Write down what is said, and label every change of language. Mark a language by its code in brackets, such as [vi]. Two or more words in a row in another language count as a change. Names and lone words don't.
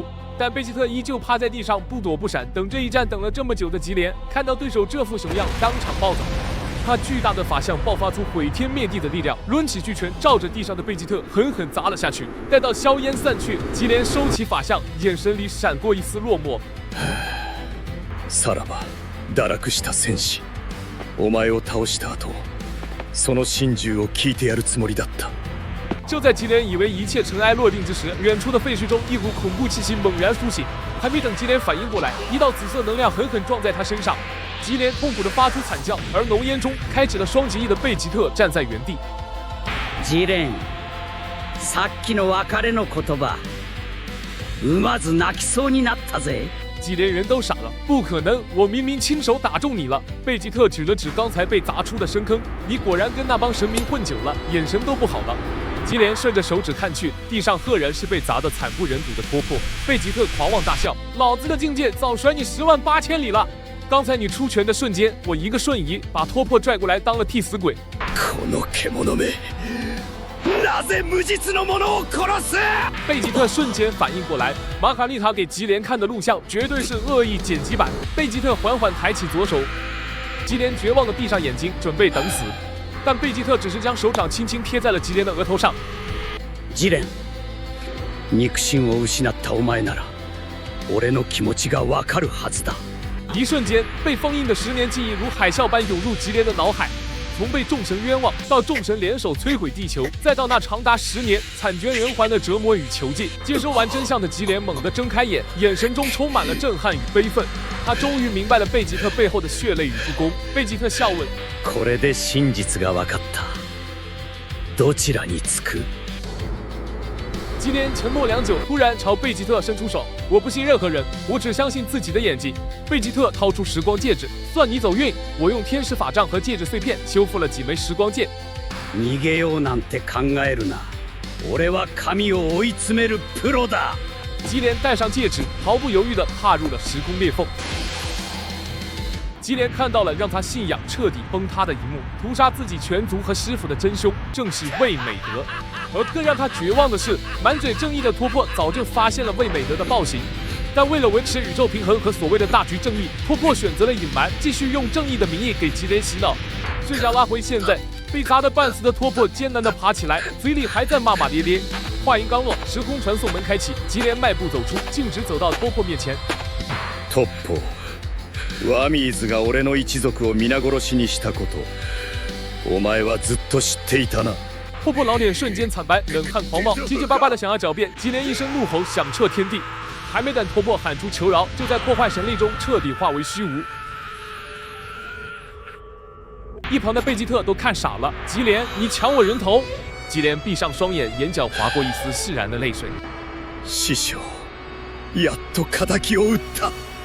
[zh] 但贝吉特依旧趴在地上不躲不闪，等这一战等了这么久的吉连，看到对手这副熊样，当场暴走。他巨大的法相爆发出毁天灭地的力量，抡起巨拳照着地上的贝吉特狠狠砸了下去。待到硝烟散去，吉连收起法相，眼神里闪过一丝落寞。 [ja] さらば堕落した戦士、お前を倒した後、その心中を聞いてやるつもりだった。 [zh] 就在吉连以为一切尘埃落定之时，远处的废墟中一股恐怖气息猛然苏醒。还没等吉连反应过来，一道紫色能量狠狠撞在他身上。吉连痛苦地发出惨叫，而浓烟中开启了双极翼的贝吉特站在原地。 [ja] ジレン、さっきの別れの言葉、まず泣きそうになったぜ。 [zh] 吉连人都傻了，不可能！我明明亲手打中你了。贝吉特指了指刚才被砸出的深坑，你果然跟那帮神明混久了，眼神都不好了。吉连顺着手指看去，地上赫然是被砸得惨不忍睹的托破。贝吉特狂妄大笑：“老子的境界早甩你108000里了！刚才你出拳的瞬间，我一个瞬移把托破拽过来当了替死鬼。” [ja] この獣め、なぜ無実の者を殺す？ [zh] 贝吉特瞬间反应过来，马卡丽塔给吉连看的录像绝对是恶意剪辑版。贝吉特缓缓抬起左手，吉连绝望地闭上眼睛，准备等死。但贝吉特只是将手掌轻轻贴在了吉连的额头上。 [ja] ジレン、肉親を失ったお前なら、俺の気持ちがわかるはずだ。 [zh] 一瞬间，被封印的10年记忆如海啸般涌入吉连的脑海。从被众神冤枉，到众神联手摧毁地球，再到那长达10年惨绝人寰的折磨与囚禁，接收完真相的吉连猛地睁开眼，眼神中充满了震撼与悲愤。他终于明白了贝吉特背后的血泪与不公。贝吉特笑问：“ [ja] これで真実が分かった。どちらにつく？” [zh] 吉连沉默良久，突然朝贝吉特伸出手：“我不信任何人，我只相信自己的眼睛。” 贝吉特掏出时光戒指，算你走运，我用天使法杖和戒指碎片修复了几枚时光剑。 [ja] 逃げようなんて考えるな。俺は神を追い詰めるプロだ。 [zh] 吉连戴上戒指，毫不犹豫地踏入了时空裂缝。吉连看到了让他信仰彻底崩塌的一幕，屠杀自己全族和师傅的真凶正是魏美德。而更让他绝望的是，满嘴正义的托破早就发现了魏美德的暴行，但为了维持宇宙平衡和所谓的大局正义，托破选择了隐瞒，继续用正义的名义给吉连洗脑。视角拉回现在，被砸得半死的托破艰难地爬起来，嘴里还在骂骂咧咧。话音刚落，时空传送门开启，吉连迈步走出，径直走到托破面前。 [ja] トッポ、ワミーズが俺の一族を皆殺しにしたこと、お前はずっと知っていたな。 [zh] 托破老脸瞬间惨白，冷汗狂冒，结结巴巴的想要狡辩。吉连一声怒吼响彻天地，还没等托破喊出求饶，就在破坏神力中彻底化为虚无。一旁的贝吉特都看傻了，吉连，你抢我人头！吉连闭上双眼，眼角划过一丝释然的泪水。 [ja] 師匠、やっと仇を討った。